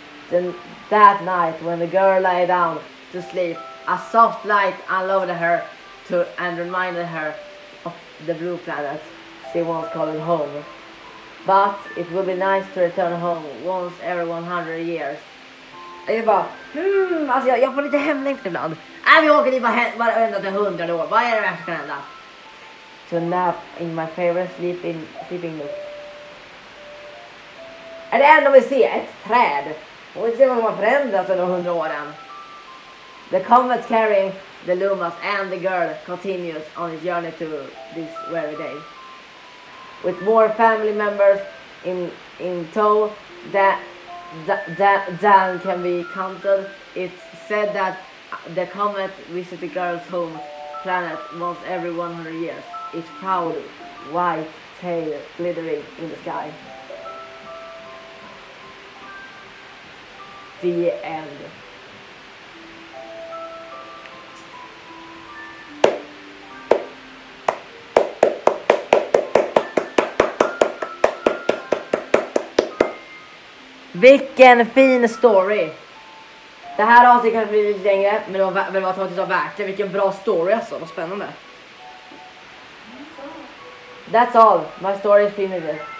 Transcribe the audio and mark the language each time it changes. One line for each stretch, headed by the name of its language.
English: Then that night, when the girl lay down to sleep, a soft light unloaded her and reminded her of the blue planet she once called home. But it would be nice to return home once every 100 years.
Swedish: Jag bara, alltså jag får lite hemlängtan ibland. Vi åker dit varenda 100 år. Vad är det värsta som kan hända?
English: To nap in my favorite sleeping nook.
Swedish: Är det enda vi ser? Ett träd. Och vi ser vad som har förändrats under 100 åren.
English: The comet carrying the Lumas and the girl continues on his journey to this very day. With more family members in tow than can be counted, it's said that the comet visits the girl's home planet once every 100 years. Its proud white tail glittering in the sky. The end.
Swedish: Vilken fin story. Det här avsnittet kanske blir lite längre, men det var faktiskt värt det. Vilken bra story alltså, vad spännande.
English: That's all, my story is finished.